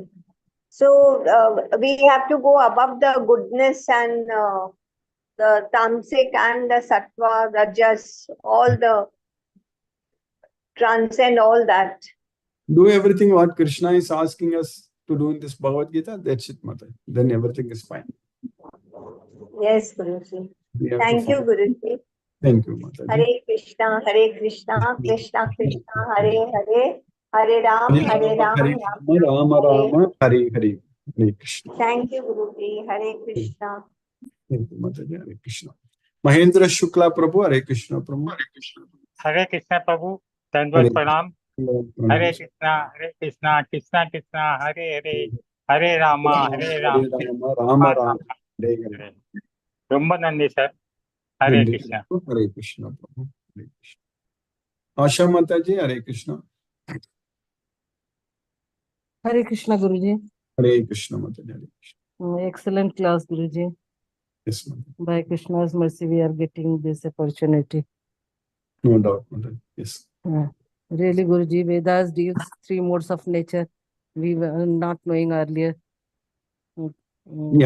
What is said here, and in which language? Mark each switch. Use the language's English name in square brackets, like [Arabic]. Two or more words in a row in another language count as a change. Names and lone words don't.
[English] So we have to go above the goodness and the tamasic and the sattva, rajas, all the transcend all that. Do everything what Krishna is asking us to do in this Bhagavad Gita. That's it, Mata. Then everything is fine. Yes, Guruji. We have Thank to you, follow. Guruji. Thank you, Mata. Hare Krishna, Krishna Krishna, Hare Hare, Hare Ram, Hare Ram, Rama Rama, Hare Hare. Hare Krishna. Thank you, Guruji. Hare Krishna. Thank you, Mata. Hare Krishna. Mahendra Shukla Prabhu, Hare Krishna Prabhu. Hare Krishna Prabhu, [Hindi] धन्यवाद प्रणाम. [English] Hare Krishna, Krishna Krishna, Hare Hare, Hare Rama, Hare Rama, Rama Rama, Hare Hare. [Tamil] ரொம்ப நன்றி சார். ஹரே கிருஷ்ணா. [English] Hare Krishna Prabhu. Hare Krishna. Asha Mataji, Hare Krishna. Hare Krishna, Guruji. Hare Krishna Mataji, Hare Krishna. Excellent class, Guruji. Yes, Mataji. By Krishna's mercy, we are getting this opportunity. No doubt, Mataji. Yes. Really, Guruji, Vedas deals 3 modes of nature. We were not knowing earlier. Yeah.